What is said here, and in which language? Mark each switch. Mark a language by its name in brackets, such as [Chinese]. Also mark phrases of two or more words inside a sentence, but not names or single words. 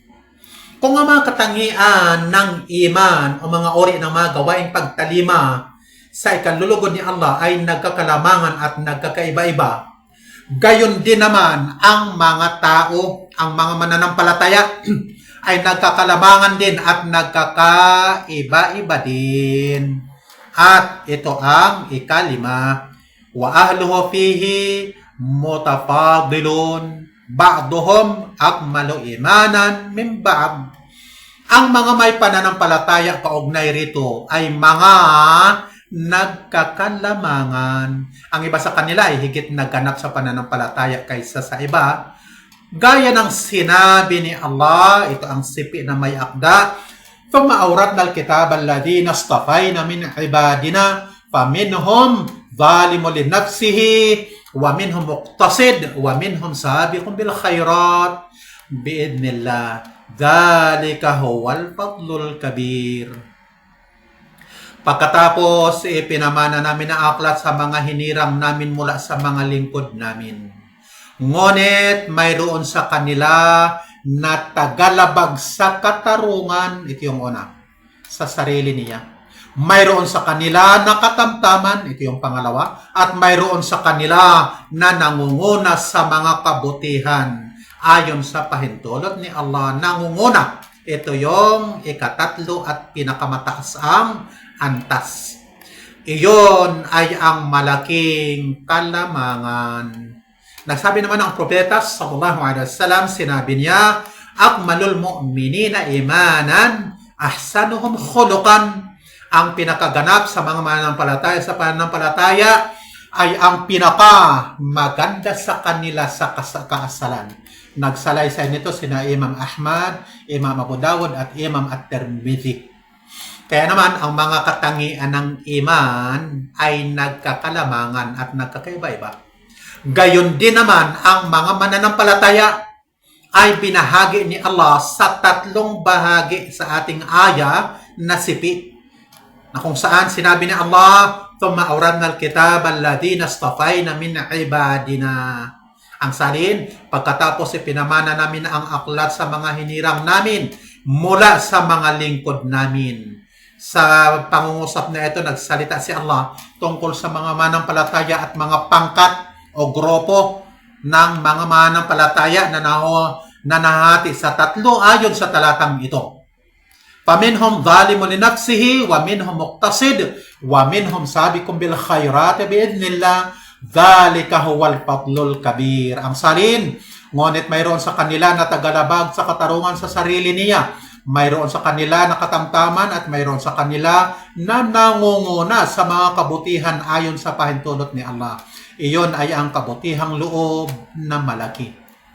[Filipino] Kung ang mga katangian ng iman o mga uri ng mga gawaing pagtalima sa ikalulugod ni Allah ay nagkakalamangan at nagkakaiba-iba, gayon din naman ang mga tao, ang mga mananampalataya ay nagkakalamangan din at nagkakaiba-iba din. At ito ang ikalima, [Arabic] وأهله فيه متفاضلون بعضهم أكمل إيمانا من بعض. [Filipino] Ang mga may pananampalataya kaugnay rito ay mga nagkakalamangan. Ang iba sa kanila ay higit naganap sa pananampalataya kaysa sa iba. Gaya ng sinabi ni Allah, ito ang sipi na may akda, [Arabic] ثُمَّ أَوْرَثْنَا الْكِتَابَ الَّذِينَ اصْطَفَيْنَا مِنْ عِبَادِنَا فَمِنْهُمْ ظَالِمٌ لِنَفْسِهِ وَمِنْهُمْ مُقْتَصِدٌ وَمِنْهُمْ سَابِقٌ بِالْخَيْرَاتِ بِإِذْنِ اللَّهِ ذَلِكَ هُوَ الْفَضْلُ الْكَبِيرُ. [Filipino] Pagkatapos, ipinamana namin ang aklat sa mga hinirang namin mula sa mga lingkod namin. Ngunit mayroon sa kanila na tagalabag sa katarungan, ito yung una, sa sarili niya. Mayroon sa kanila na katamtaman, ito yung pangalawa, at mayroon sa kanila na nangunguna sa mga kabutihan. Ayon sa pahintulot ni Allah, nangunguna. Ito yung ikatatlo at pinakamataas ang antas. Iyon ay ang malaking kalamangan. Nagsabi naman ang propeta [Arabic] صلى الله عليه وسلم, [Filipino] sinabi niya, [Arabic] أكمل المؤمنين إيمانا أحسنهم خلقا. [Filipino] Ang pinakaganap sa mga mananampalataya sa pananampalataya ay ang pinaka maganda sa kanila sa kaasalan. Nagsalaysay nito sina Imam Ahmad, Imam Abu Dawud at Imam At-Tirmidhi. Kaya naman ang mga katangian ng iman ay nagkakalamangan at nagkakaiba-iba. Gayon din naman ang mga mananampalataya ay binahagi ni Allah sa tatlong bahagi sa ating aya na sipi. Na kung saan sinabi ni Allah, [Arabic] "ثم أورثنا الكتاب الذين اصطفينا من عبادنا." [Filipino] Ang salin, pagkatapos ipinamana namin ang aklat sa mga hinirang namin mula sa mga lingkod namin. Sa pangungusap na ito, nagsalita si Allah tungkol sa mga manampalataya at mga pangkat o grupo ng mga manampalataya na nahati sa tatlo ayon sa talatang ito. [Arabic] فمنهم ظالم لنفسه ومنهم مقتصد ومنهم سابق بالخيرات بإذن الله ذلك هو الفضل الكبير. [Filipino] Ang salin, ngunit mayroon sa kanila na tagalabag sa katarungan sa sarili niya, mayroon sa kanila na katamtaman at mayroon sa kanila na nangunguna sa mga kabutihan ayon sa pahintulot ni Allah. Iyon ay ang kabutihang loob na malaki.